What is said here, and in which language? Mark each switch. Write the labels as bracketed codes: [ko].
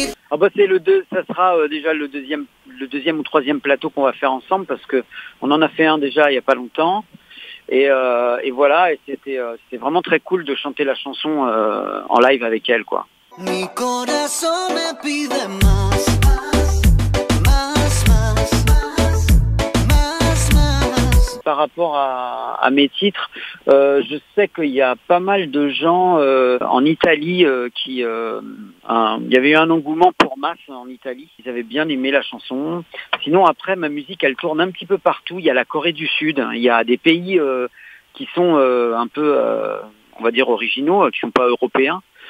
[fr] Ah bah ça sera déjà le deuxième ou troisième plateau qu'on va faire ensemble, parce que on en a fait un déjà il y a pas longtemps. Et voilà, et c'était vraiment très cool de chanter la chanson en live avec elle, quoi. [es] Mi corazón me pide más, más, más, más, más. [fr] Par rapport à mes titres, je sais qu'il y a pas mal de gens en Italie il y avait eu un engouement pour Mas en Italie. Ils avaient bien aimé la chanson. Sinon après, ma musique, elle tourne un petit peu partout. Il y a la Corée du Sud, il y a des pays qui sont un peu, on va dire, originaux, qui sont pas européens.